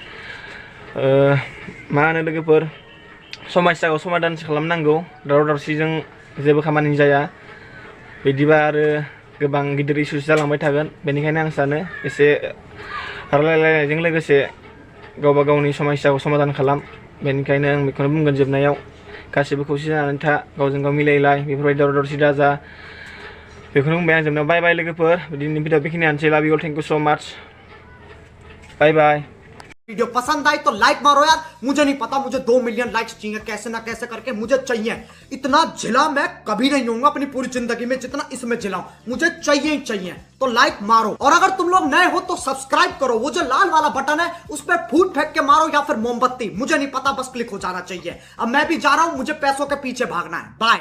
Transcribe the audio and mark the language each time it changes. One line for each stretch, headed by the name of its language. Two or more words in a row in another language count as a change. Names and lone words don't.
Bodo: मा होनो लोगोफोर समस्याखौ समाधानसो खालामनांगौ दावराव दावसिजों जेबो खामानि जाया बिदिबा आरो गोबां गिदिर इस्युस जालांबाय थागोन बेनिखायनो आं सानो एसे रायलायलायनायजों लोगोसे गावबा गावनि समस्याखौ समाधान खालाम बेनिखायनो आं बेखौनो बुंगोन जोबनायाव गासिबो खौसे जानानै था गावजों गाव मिलायलाय बेफोरबायदि दावराव दावसि दाजा बेखौनो बुंबाय आं जोबनायाव
English: bye bye
Bodo: लोगोफोर दिनैनि भिडिअ बेखिनियानोसै
English: love you all thank you so much bye bye
Hindi: वीडियो पसंद आई तो लाइक मारो यार मुझे नहीं पता मुझे 2
English: million likes
Hindi: चाहिए कैसे ना कैसे करके मुझे चाहिए इतना झिला मैं कभी नहीं होऊंगा अपनी पूरी जिंदगी में जितना इसमें झिलाऊं मुझे चाहिए ही चाहिए तो लाइक मारो और अगर तुम लोग नए हो तो सब्सक्राइब करो वो जो लाल वाला बटन है उस पर फूट फेंक के मारो या फिर मोमबत्ती मुझे नहीं पता बस क्लिक हो जाना चाहिए अब मैं भी जा रहा हूं मुझे पैसों के पीछे भागना है बाय।